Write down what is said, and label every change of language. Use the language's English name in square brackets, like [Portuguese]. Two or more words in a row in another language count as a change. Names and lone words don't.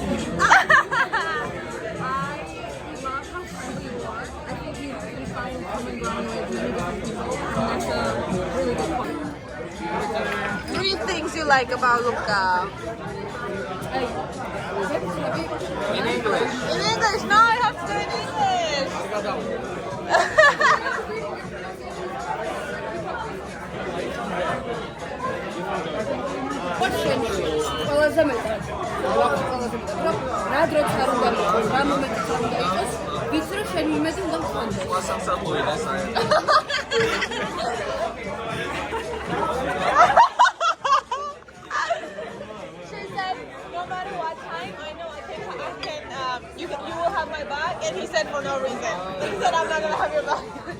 [English] I love how friendly you are. I think you find common ground with many different people, and that's a really good point. 3 things you like about Luca. In English. In English. No, I have to do it in English. [Georgian] ყველაზე მეტად. რა დროც არ უნდა იყოს, რა მომენტიც არ უნდა იყოს, ვიცი რომ შენი იმედი უნდა გქონდეს. [English] She said, no matter what time, I know you will have my back, and he said for no reason. He said, I'm not gonna have your back.